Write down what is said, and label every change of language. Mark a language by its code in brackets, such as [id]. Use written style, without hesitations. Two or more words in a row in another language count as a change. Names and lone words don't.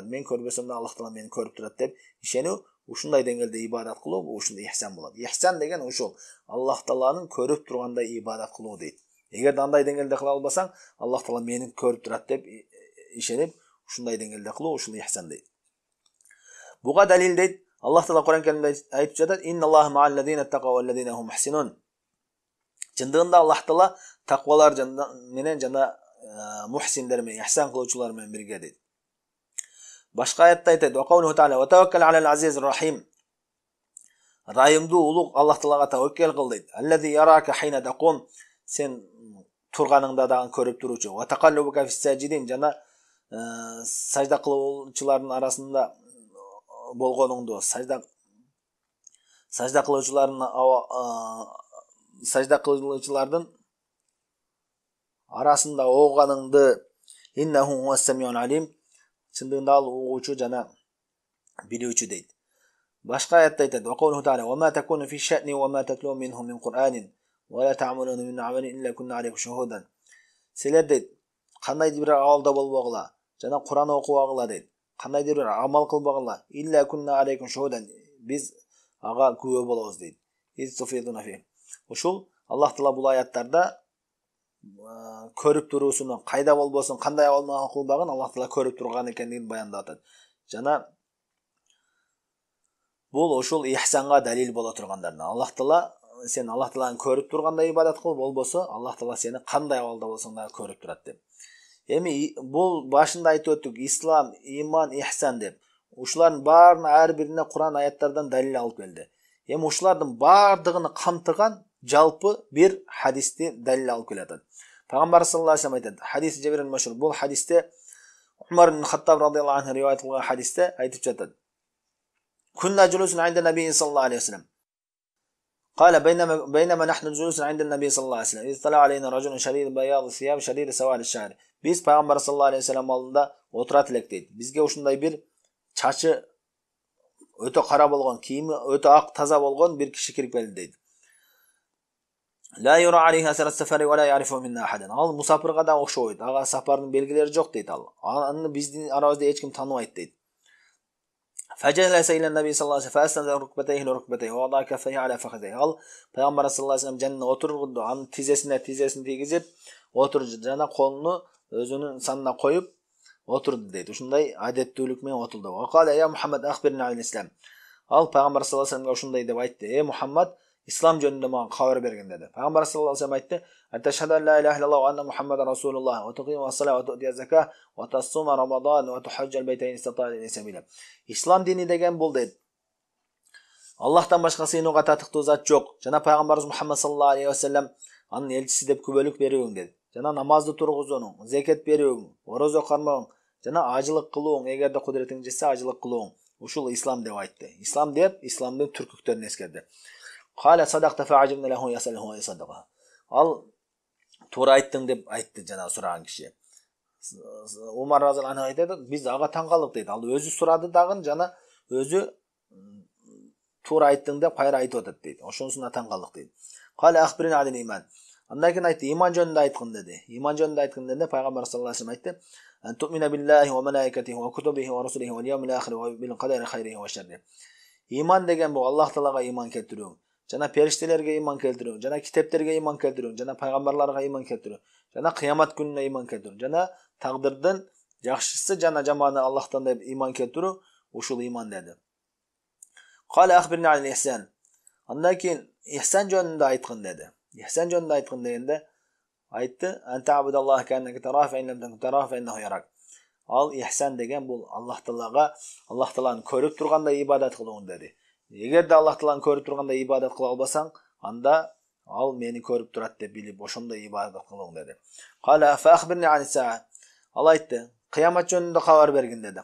[ky] Мен көрбөсөм да Аллах Таала мени көрүп турат деп ишенүү, ушундай деңгээлде ибадат кылуу, ушул ихсан болот. Ихсан деген ушул Аллах Тааланын көрүп тургандай ибадат кылуу дейт. Эгерде андай деңгээлде кыла албасаң, Аллах Таала мени көрүп турат деп ишенип, ушундай деңгээлде кылуу ушул ихсан дейт. Буга далил дейт Аллах Таала Кур'ан Каримде айтып жатат: [ar] "إن الله مع الذين اتقوا والذين هم محسنون." [ky] Чындыгында Аллах Таала таквалар менен жана мухсиндер менен, ихсан кылуучулар менен бирге дейт. Башка аятта айтат: [ar] "وقوله تعالى: "وتوكل على العزيز الرحيم." [ky] Райымдуу улуг Аллах Таалага таваккал кыл дейт. [ar] "الذي يراك حين تقوم." [ky] Сен турганыңда дагы көрүп туруучу. [ar] "وتقلبك في الساجدين." [ky] Жана сажда кылуучулардын арасында болгонуңду, сажда кылуучулардын арасында оғаныңды, [ar] إنه هو السميع العليم. [ky] Чындыгында ал угуучу жана билүүчү дейт. Башка аятта айтат: [ar] "وقوله تعالى: "وما تكون في شأن وما تتلو منه من قرآن ولا تعملون من عمل إلا كنا عليكم شهودا." [ky] Силер дейт, кандайдыр бир абалда болбогула, жана Кур'ан окубагыла дейт. Кандайдыр бир амал кылбагыла, [ar] إلا كنا عليكم شهودا. [ky] Биз ага күбө болобуз дейт. Ушул Аллах Таала бул аяттарда көрүп туруусуну, кайда болбосун, кандай абал кылбагын Аллах Таала көрүп турган экендигин баяндап атат. Жана бул ушул ихсанга далил боло тургандардан. Аллах Таала, сен Аллах Тааланы көрүп тургандай ибадат кыл, болбосо Аллах Таала сени кандай абалда болсоң да көрүп турат деп. Эми бул башында айтып өттүк, ислам, иман, ихсан деп. Ушулардын баарына ар бирине Кур'ан аяттардан далил алып келди. Эми ушулардын баардыгын камтыган жалпы бир хадисти далил алып келатат. Пайгамбар [ar] صلى الله عليه وسلم [ky] айтат, хадис Жабир аль-Машхур. Бул хадисте Умар ибн Хаттаб [ar] رضي الله عنه [ky] риваят кылган хадисте айтып жатат. [ar] كنا جلوس عند النبي صلى الله عليه وسلم. قال بينما نحن جلوس عند النبي صلى الله عليه وسلم إذ طلع علينا رجل شديد بياض الثياب شديد سواد الشعر. [ky] Biz Пайгамбар [ar] صلى الله عليه وسلم [ky] алдында отурат элек дейт. Бизге ушундай бир чачы өтө кара болгон, кийими өтө ак таза болгон бир киши кирип келди дейт. [ar] لا يرى عليه أثر السفر ولا يعرفه منا أحد. [ky] Ал мусафирга да окшобойт. Ага сапардын белгилери жок дейт ал. Аны биздин арабызда эч ким тааныбайт дейт. [ar] فجلس إلى النبي صلى الله عليه وسلم فأسند ركبتيه لركبتيه ووضع كفيه على فخذيه. [ky] Ал пайгамбар [ar] صلى الله عليه [ky] жанына отурду, анын тизесине тизесин тийгизип отурду жана колуну өзүнүн санына коюп отурду дейт. Ушундай адеттүүлүк менен отурду. [ar] وقال يا محمد أخبرني الإسلام. [ky] Ал пайгамбар [ar] صلى الله عليه [ky] ушундай деп айтты: Мухаммад, ислам жөнүндө мага кабар бергин dedi. [ar] Пайгамбар صلى الله عليه айтты: "أن تشهد أن لا إله إلا الله وأن محمدا رسول الله وتقيم الصلاة وتؤتي الزكاة وتصوم رمضان وتحج البيت إن استطعت إليه سبيلا." [ky] Ислам дини деген бул дейт. Аллахтан башка сыйынууга татыктуу зат жок. Жана пайгамбарыбыз Мухаммад [ar] صلى الله عليه وسلم [ky] анын элчиси деп күбөлүк берүүң dedi. Жана намазды тургузууң, закат берүүң, орозо кармооң, жана ажылык кылууң, эгерде кудуретиң жетсе ажылык кылууң. Ушул ислам деп айтты. Ислам деп исламдын түркүктөрүн эскерди. [ar] قال صدقت فعجبنا له يسأله ويصدقه. [ky] Ал туура айттың деп айтты жана сураган киши. Умар [ar] رضي الله عنه [ky] айтат, биз ага таң калдык дейт. Ал өзү сурады дагы жана өзү туура айттың деп кайра айтып атат дейт. Ошонусуна таң калдык дейт. [ar] قال أخبرني الإيمان. [ky] Андан кийин айтты, иман жөнүндө айткын dedi. Иман жөнүндө айткын dedi. [ar] Пайгамбар صلى الله عليه айтты: "أن تؤمن بالله وملائكته وكتبه ورسله واليوم الآخر وبالقدر خيره وشره." [ky] Иман деген бул Аллах Таалага иман келтирүү, жана периштелерге иман келтирүү, жана китептерге иман келтирүү, жана пайгамбарларга иман келтирүү, жана кыямат күнүнө иман келтирүү, жана тагдырдын жакшысы жана жаманы Аллахтан деп иман келтирүү, ушул иман dedi. [ar] قال أخبرني الإحسان. [ky] Андан кийин ихсан жөнүндө айткын dedi. İhsan жөнүндө айткын дегенде айтты: [ar] "أن تعبد الله كأنك تراه إن لم تكن تراه إنه يراك." [ky] Ал ихсан деген бул Аллах Таалага, Аллах Тааланы көрүп тургандай ибадат кылууң dedi. Эгерде Аллах Тааланы көрүп тургандай ибадат кыла албасаң, анда ал мени көрүп турат деп билип, ошондой ибадат кылууң dedi. [ar] قال فأخبرني عن الساعة. [ky] Ал айтты: "Кыямат жөнүндө кабар бергин" dedi.